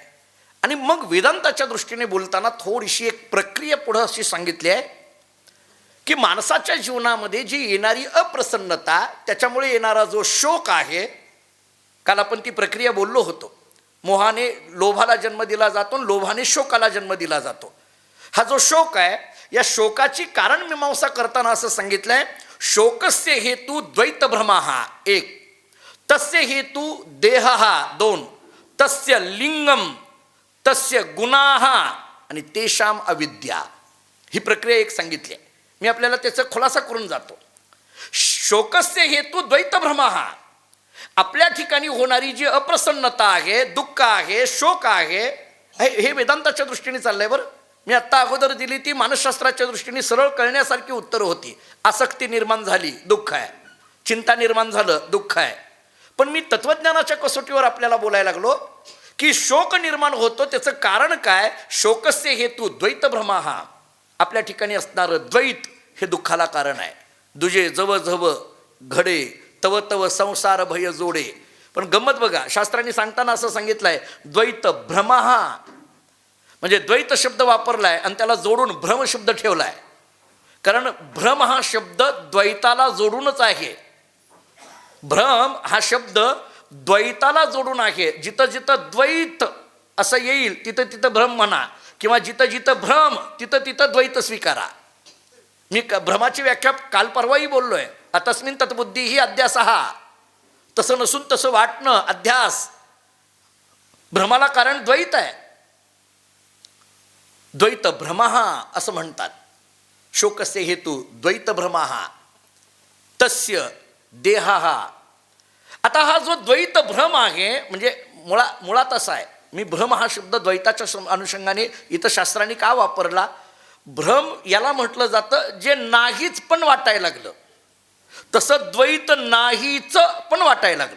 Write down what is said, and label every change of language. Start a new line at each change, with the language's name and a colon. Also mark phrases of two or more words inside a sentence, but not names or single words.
Marathi: आणि मग वेदांताच्या दृष्टीने बोलताना थोडीशी एक प्रक्रिया पुढं अशी सांगितली आहे की माणसाच्या जीवनामध्ये जी येणारी अप्रसन्नता, त्याच्यामुळे येणारा जो शोक आहे, काल आपण ती प्रक्रिया बोललो होतो. मोहाने लोभाला जन्म दिला जातो, लोभाने शोकाला जन्म दिला जातो. हा जो शोक आहे, या शोकाची कारण मीमांसा करताना असं सांगितलंय,
Sanskrit: शोकस्य हेतू द्वैत भ्रमः एक, तस्य हेतू देहः दोन, तस्य लिंगम तस्य गुणाः आणि तेषाम अविद्या.
Marathi: ही प्रक्रिया एक सांगितली आहे. मी आपल्याला त्याचा खुलासा करून जातो.
Sanskrit: शोकस्य हेतू द्वैत भ्रमः,
Marathi: आपल्या ठिकाणी होणारी जी अप्रसन्नता आहे, दुःख आहे, शोक आहे, हे वेदांताच्या दृष्टीने चाललंय. बरं, मी आत्ता अगोदर दिली ती मानसशास्त्राच्या दृष्टीने सरळ कळण्यासारखी उत्तरं होती. आसक्ती निर्माण झाली, दुःख आहे. चिंता निर्माण झालं, दुःख आहे. पण मी तत्वज्ञानाच्या कसोटीवर आपल्याला बोलायला लागलो की शोक निर्माण होतो, त्याचं कारण काय?
Sanskrit: शोकस्य हेतू द्वैत भ्रमः,
Marathi: आपल्या ठिकाणी असणारं द्वैत हे दुःखाला कारण आहे. दुजे जव जव घडे तव तव संसार भय जोडे. पण गंमत बघा, शास्त्रांनी सांगताना असं सांगितलंय,
Sanskrit: द्वैत भ्रमः,
Marathi: म्हणजे द्वैत शब्द वापरलाय आणि त्याला जोडून भ्रम शब्द ठेवलाय. कारण भ्रम हा शब्द द्वैताला जोडूनच आहे. भ्रम हा शब्द द्वैताला जोडून आहे. जिथं जिथं द्वैत असं येईल तिथं तिथं भ्रम म्हणा, किंवा जिथं जिथं भ्रम तिथं तिथं द्वैत स्वीकारा. मी भ्रमाची व्याख्या काल परवाही बोललोय,
Sanskrit: अतस्मिन तत्बुद्धी ही अध्यासः,
Marathi: तसं नसून तसं वाटणं अध्यास. भ्रमाला कारण द्वैत आहे,
Sanskrit: द्वैत भ्रमः
Marathi: असं म्हणतात.
Sanskrit: शोकस्य हेतू द्वैत भ्रमः तस्य देहः.
Marathi: आता हा जो द्वैत भ्रम आहे, म्हणजे मुळात असा आहे, मी भ्रम हा शब्द द्वैताच्या अनुषंगाने इथं शास्त्रांनी का वापरला? भ्रम याला म्हटलं जातं जे नाहीच पण वाटायला लागलं, तसं द्वैत नाहीच पण वाटायला लागलं.